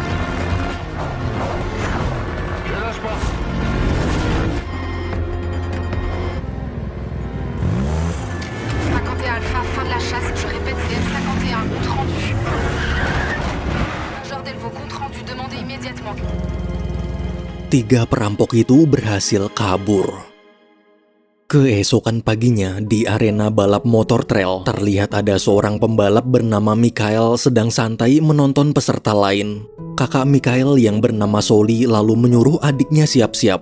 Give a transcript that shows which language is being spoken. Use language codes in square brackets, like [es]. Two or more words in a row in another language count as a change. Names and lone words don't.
[fr] Je lâche pas. Alpha, fin de la chasse, je répète, CM51, compte rendu. Major Delvaux, compte rendu, demandez immédiatement. [id] 3 perampok itu berhasil kabur. Keesokan paginya di arena balap motor trail terlihat ada seorang pembalap bernama Mikhail sedang santai menonton peserta lain. Kakak Mikhail yang bernama Soli lalu menyuruh adiknya siap-siap.